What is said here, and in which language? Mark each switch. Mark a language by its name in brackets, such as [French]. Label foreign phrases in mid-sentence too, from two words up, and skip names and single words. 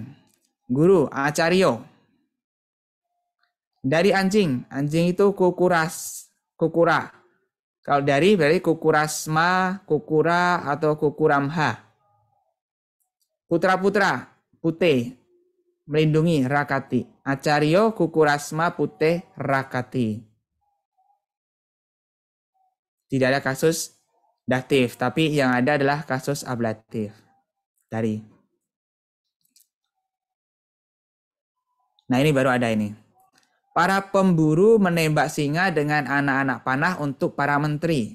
[Sanskrit] Guru, acaryo. [Indonesian] Dari anjing, anjing itu kukura. Kalau dari berarti kukurasma, kukura, atau kukuramha. Putra-putra, pute, melindungi rakati. [Sanskrit] Acaryo, kukurasma, pute, rakati. [Indonesian] Tidak ada kasus datif, tapi yang ada adalah kasus ablatif. Dari. Nah, ini baru ada ini. Para pemburu menembak singa dengan anak-anak panah untuk para menteri.